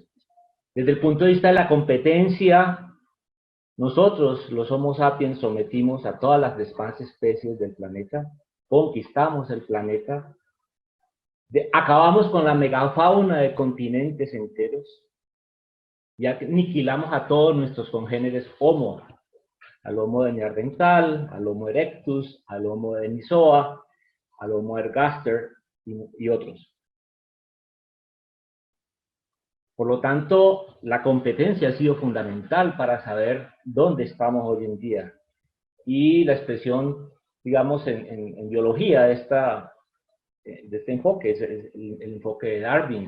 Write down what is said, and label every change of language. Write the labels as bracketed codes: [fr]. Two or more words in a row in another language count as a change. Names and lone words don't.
[es] Desde el punto de vista de la competencia, nosotros, los Homo sapiens, sometimos a todas las demás especies del planeta, conquistamos el planeta, acabamos con la megafauna de continentes enteros, y aniquilamos a todos nuestros congéneres Homo, al Homo de Neandertal, al Homo erectus, al Homo de Denisova, al Homo ergaster y otros. Por lo tanto, la competencia ha sido fundamental para saber dónde estamos hoy en día. Y la expresión, digamos, en biología de este enfoque es el enfoque de Darwin.